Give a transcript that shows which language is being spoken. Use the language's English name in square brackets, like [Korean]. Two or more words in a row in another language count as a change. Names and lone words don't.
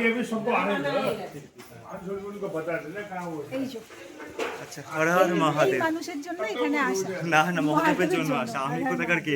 [Hindi] सबको आने दो आज छोटे को बता देना कहाँ वो [Bangla] এই যে আচ্ছা হর হর এই মহাদেব। মানুষের জন্য এখানে আসা। না না মহাদেবের জন্য আসা, আমি কোথাকার কে?